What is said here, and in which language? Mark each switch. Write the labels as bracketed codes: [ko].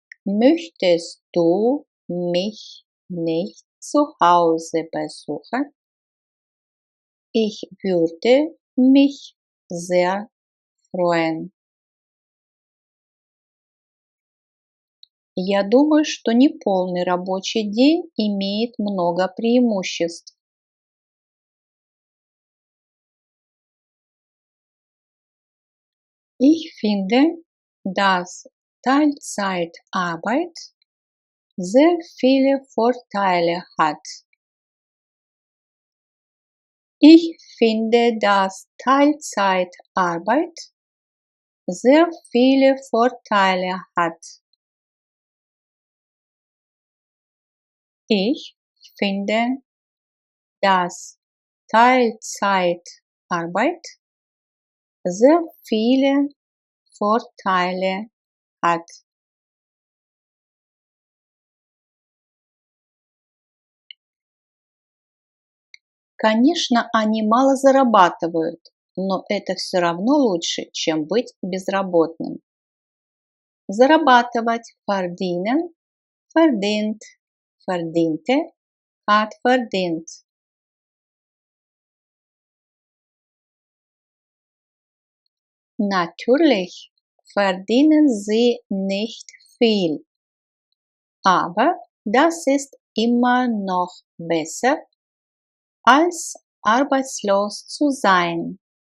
[de] Möchtest du mich nicht zu Hause besuchen? Ich würde mich sehr freuen. [ru] Я думаю, что неполный рабочий день имеет много преимуществ. [de] Ich finde, dass Teilzeitarbeit sehr viele Vorteile hat. Ich finde, dass Teilzeitarbeit sehr viele Vorteile hat. Ich finde, dass Teilzeitarbeit sehr viele Vorteile hat. [ru] Конечно, они мало зарабатывают, но это все равно лучше, чем быть безработным. Зарабатывать [de] verdienen, verdient, verdiente, hat verdient. Natürlich verdienen sie nicht viel, aber das ist immer noch besser, als arbeitslos zu sein.